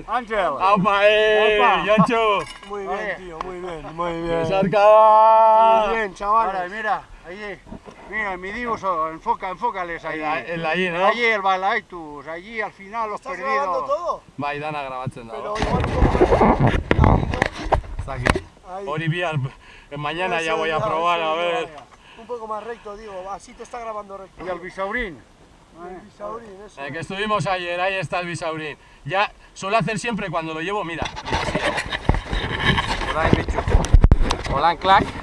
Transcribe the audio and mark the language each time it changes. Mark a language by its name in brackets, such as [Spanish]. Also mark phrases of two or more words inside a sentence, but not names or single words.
[Spanish] Ángel. ¡Aupa, Yonchu! Muy bien, tío, muy bien, muy bien. ¡Besarca! Muy bien, chavales. Ahora, mira, allí, mira, mi dibujo, enfócales ahí. El allí, ¿no? Allí el Balaitus, allí al final los ¿Estás perdidos. grabando todo? [Basque] Bai, dana grabatzen dago. [Spanish] Pero igual un poco... hasta aquí. Ahí. Oriviar, mañana ya Eso, voy a ya, probar, eso, a ver. Un poco más recto, digo, así te está grabando recto. Y al bisaurín. El bisaurín, eso. Que estuvimos ayer, ahí está el bisaurín. Ya suelo hacer siempre cuando lo llevo, mira. Hola, bicho. Hola, clac.